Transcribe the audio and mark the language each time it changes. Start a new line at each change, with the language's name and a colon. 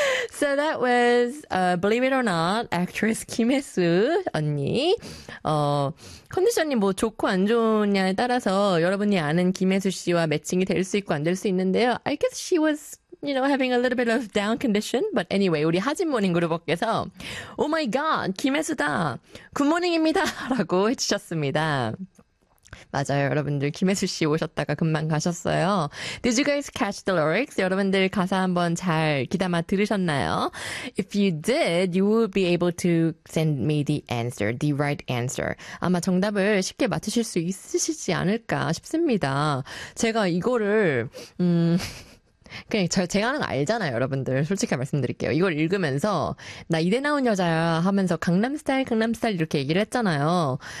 English: So that was, believe it or not, actress 김혜수 언니.
Korean: 컨디션이 뭐 좋고 안 좋냐에 따라서 여러분이 아는 김혜수 씨와 매칭이 될 수 있고 안 될 수 있는데요.
English: I guess she was, you know, having a little bit of down condition. But anyway,
Korean: 우리 하진 모닝 그룹께서
English: Oh my god,
Korean: 김혜수다. 굿모닝입니다. 라고 해주셨습니다. 맞아요, 여러분들. 김혜수 씨 오셨다가 금방 가셨어요.
English: Did you guys catch the lyrics?
Korean: 여러분들 가사 한번 잘 귀담아 들으셨나요?
English: If you did, you will be able to send me the answer, the right answer.
Korean: 아마 정답을 쉽게 맞추실 수 있으시지 않을까 싶습니다. 제가 이거를 그냥 제가 하는 거 알잖아요, 여러분들. 솔직히 말씀드릴게요. 이걸 읽으면서 나 이대 나온 여자야 하면서 강남스타일, 강남스타일 이렇게 얘기를 했잖아요.